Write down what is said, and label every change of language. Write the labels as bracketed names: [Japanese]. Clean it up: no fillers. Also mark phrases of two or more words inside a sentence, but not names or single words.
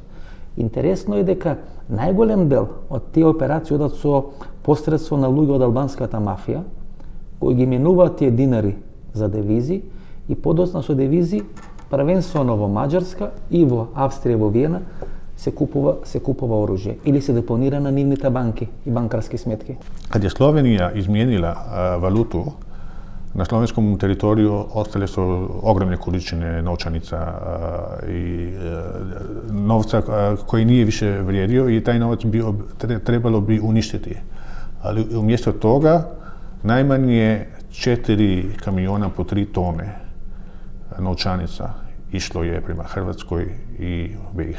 [Macedonian] Интересно е дека најголем дел од тие операции одат со посредство на луѓе од албанската мафија, кои ги менуваат тие динари за девизи и подоцна со девизи првенствено во Маđarска и во Австрија, во Виена се купува оружје или се депонира на нивните банки и банкарски сметки. [Croatian] Kad je Slovenija izmijenila valutu, na slovenskom teritoriju ostale su ogromne količine novčanica i novca koji nije više vrijedio i taj novac trebalo bi uništiti. Ali umjesto toga najmanje 4 kamiona po 3 tone novčanica išlo je prema Hrvatskoj i BiH.